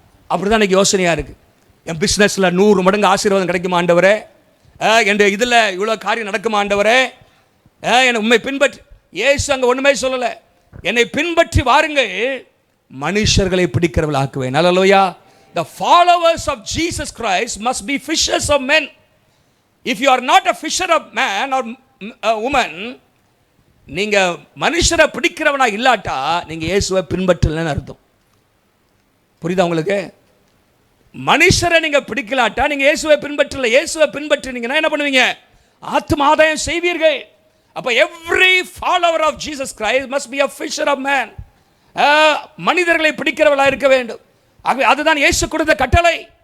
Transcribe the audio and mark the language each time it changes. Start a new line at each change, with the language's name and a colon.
Tamil: அப்படிதான் எனக்கு யோசனையா இருக்கு. என் பிஸ்னஸ்ல 100 மடங்கு ஆசீர்வாதம் கிடைக்குமா ஆண்டவரே? என் இதில் இவ்வளோ காரியம் நடக்குமா ஆண்டவரே? என்னை உண்மை பின்பற்றி. இயேசு அங்கே ஒன்றுமே சொல்லலை. என்னை பின்பற்றி வாருங்கள், மனுஷர்களை பிடிக்கிறவர்கள் ஆக்குவேன். ஹல்லேலூயா.
English: The followers of Jesus Christ must be fishers of men. If you are not a fisher of man or a woman,
Tamil: நீங்க மனுஷரை பிடிக்கிறவனா இல்லாட்டா நீங்க இயேசுவை பின்பற்றலன்னு அர்த்தம். புரியுதா உங்களுக்கு? மனுஷரை நீங்க பிடிக்கலாட்டா நீங்க இயேசுவை பின்பற்றல. இயேசுவை பின்பற்றினீங்கன்னா என்ன பண்ணுவீங்க? ஆத்ம ஆதாயம் செய்வீர்கள். அப்ப
English: every follower of Jesus Christ must be a fisher of man.
Tamil: மனிதர்களை பிடிக்கிறவளா இருக்க வேண்டும். அதுதான் இயேசு கொடுத்த கட்டளை.